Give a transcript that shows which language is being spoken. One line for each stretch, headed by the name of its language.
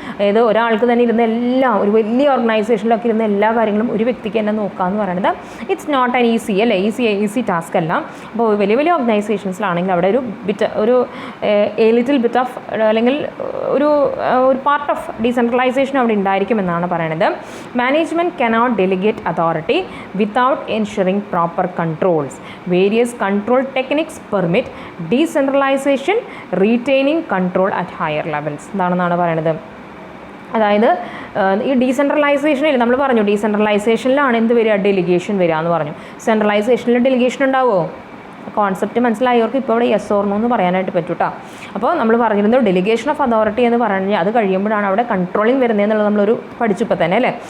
Malayalam: അതായത് ഒരാൾക്ക് തന്നെ ഇരുന്ന് എല്ലാം, ഒരു വലിയ ഓർഗനൈസേഷനിലൊക്കെ ഇരുന്ന് എല്ലാ കാര്യങ്ങളും ഒരു വ്യക്തിക്ക് തന്നെ നോക്കാമെന്ന് പറയുന്നത്
English: it's not an easy
Malayalam: അല്ലേ, ഈസി ടാസ്ക് അല്ല. അപ്പോൾ വലിയ വലിയ ഓർഗനൈസേഷൻസിലാണെങ്കിൽ അവിടെ ഒരു ലിറ്റിൽ ബിറ്റ് ഓഫ് അല്ലെങ്കിൽ ഒരു പാർട്ട് ഓഫ് ഡീസെൻട്രലൈസേഷൻ അവിടെ ഉണ്ടായിരിക്കുമെന്നാണ് പറയുന്നത്.
English: Management cannot delegate authority without ensuring proper controls. Various control techniques permit decentralization, retaining control at higher levels.
Malayalam: എന്താണെന്നാണ് പറയുന്നത്. അതായത് ഈ ഡീസെൻട്രലൈസേഷനിൽ നമ്മൾ പറഞ്ഞു, ഡീസെൻട്രലൈസേഷനിലാണ് എന്ത് വരിക, ഡെലിഗേഷൻ വരിക എന്ന് പറഞ്ഞു. സെൻട്രലൈസേഷനിൽ ഡെലിഗേഷൻ ഉണ്ടാവുമോ? കോൺസെപ്റ്റ് മനസ്സിലായവർക്ക് ഇപ്പോൾ ഇവിടെ യെസ് ഓർ നോ എന്ന് പറയാനായിട്ട് പറ്റും കേട്ടോ. അപ്പോൾ നമ്മൾ പറഞ്ഞിരുന്നത് ഡെലിഗേഷൻ ഓഫ് അതോറിറ്റി എന്ന് പറഞ്ഞാൽ അത് കഴിയുമ്പോഴാണ് അവിടെ കൺട്രോളിങ് വരുന്നത് എന്നുള്ളത് നമ്മളൊരു പഠിച്ചു ഇപ്പോൾ തന്നെ അല്ലേ.